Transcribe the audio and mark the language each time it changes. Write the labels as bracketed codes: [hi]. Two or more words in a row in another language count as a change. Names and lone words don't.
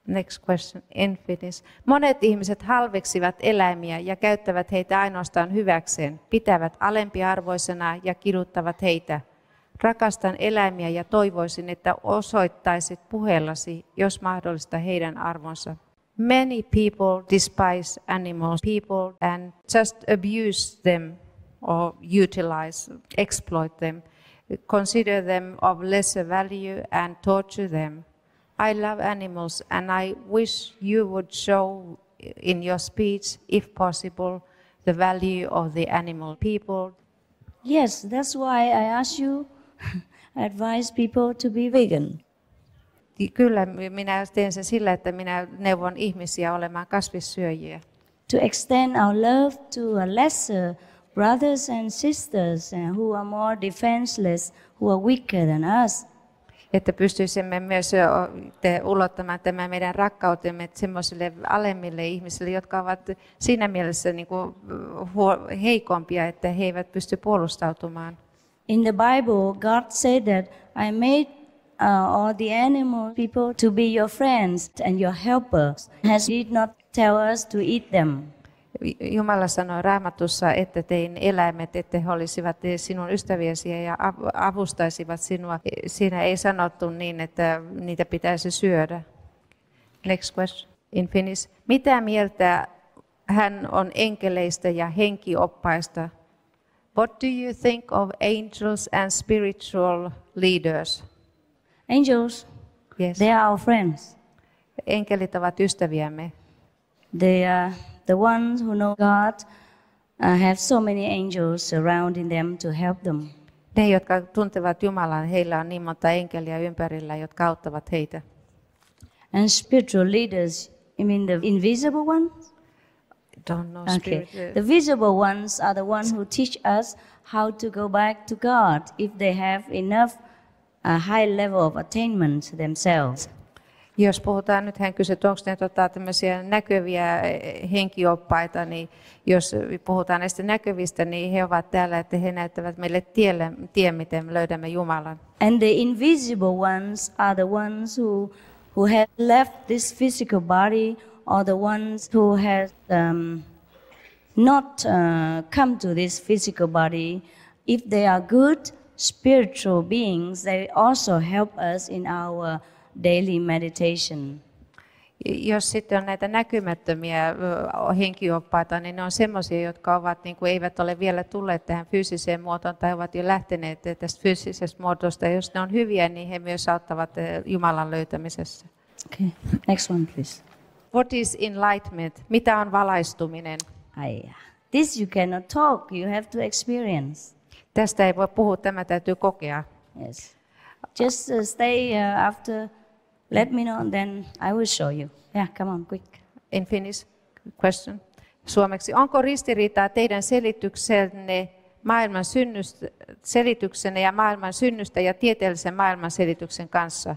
[en] Next question in Finnish. [fi] Monet ihmiset halveksivat eläimiä ja käyttävät heitä ainoastaan hyväkseen, pitävät alempiarvoisena ja kiduttavat heitä. Rakastan eläimiä ja toivoisin, että osoittaisit puheellasi, jos mahdollista, heidän arvonsa. [en] Many people despise animals, people, and just abuse them or utilize, exploit them, consider them of lesser value and torture them. I love animals and I wish you would show in your speech, if possible, the value of the animal people. Yes, that's why I ask you, advise people to be vegan. [fi] Kyllä, minä teen sen sillä, että minä neuvon ihmisiä olemaan kasvissyöjiä. [en] To extend our love to a lesser brothers and sisters who are more defenseless, who are weaker than us. [fi] Että pystyisimme myös ulottamaan tämän meidän rakkautemme semmoisille alemmille ihmisille, jotka ovat siinä mielessä niin kuin heikompia, että he eivät pysty puolustautumaan. [en] In the Bible, God said that I made all the animal people to be your friends and your helpers. Has did not tell us to eat them. [fi] Jumala sanoi Raamatussa, että tein eläimet, että he olisivat sinun ystäviäsi ja avustaisivat sinua. Siinä ei sanottu niin, että niitä pitäisi syödä. [en] Next question in Finnish. [fi] Mitä mieltä hän on enkeleistä ja henkioppaista? [en] What do you think of angels and spiritual leaders? Angels, Yes. they are our friends. [fi] Enkelit ovat ystäviämme. [en] They are the ones who know God, have so many angels surrounding them to help them. [fi] Ne, jotka tuntevat Jumalan, heillä on niin monta enkeliä ympärillä, jotka auttavat heitä. [en] And spiritual leaders, you mean the invisible ones? Don't know Okay. spirit. The visible ones are the ones who teach us how to go back to God if they have enough high level of attainment themselves. [fi] Jos puhutaan, nyt hän kysyi, että onko ne tämmöisiä näkyviä henkioppaita, niin jos puhutaan näistä näkyvistä, niin he ovat täällä, että he näyttävät meille tien, miten me löydämme Jumalan. [en] And the invisible ones are the ones who have left this physical body, or the ones who have not come to this physical body. If they are good spiritual beings, they also help us in our daily meditation. [fi] Jos sitten on näitä näkymättömiä henkioppaita, niin ne on semmoisia, jotka ovat, niin kuin eivät ole vielä tulleet tähän fyysiseen muotoon tai ovat jo lähteneet tästä fyysisestä muotosta. Ja jos ne on hyviä, niin he myös auttavat Jumalan löytämisessä. [en] Okay, next one, please. What is enlightenment? [fi] Mitä on valaistuminen? [en] This you cannot talk, you have to experience. [fi] Tästä ei voi puhua, tämä täytyy kokea. [en] Yes. Just stay after, let me know, then I will show you. Yeah, come on, quick. In Finnish question. [fi] Suomeksi. Onko ristiriitaa teidän selityksenne ja maailman synnystä ja tieteellisen maailman selityksen kanssa?